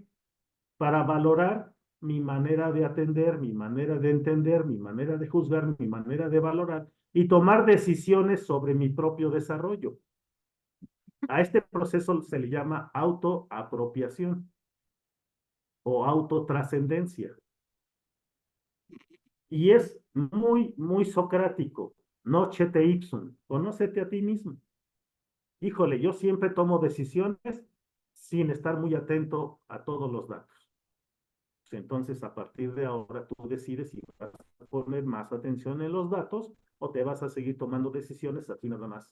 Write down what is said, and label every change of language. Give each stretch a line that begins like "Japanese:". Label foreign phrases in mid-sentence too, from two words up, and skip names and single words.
Spanish: Para valorar mi manera de atender, mi manera de entender, mi manera de juzgar, mi manera de valorar y tomar decisiones sobre mi propio desarrollo. A este proceso se le llama autoapropiación o autotrascendencia. Y es muy, muy socrático.
Latin: Nocete ipsum,
Spanish: conócete a ti mismo. Híjole, yo siempre tomo decisiones sin estar muy atento a todos los datos. Entonces, a partir de ahora, tú decides si vas a poner más atención en los datos o te vas a seguir tomando decisiones así nada más.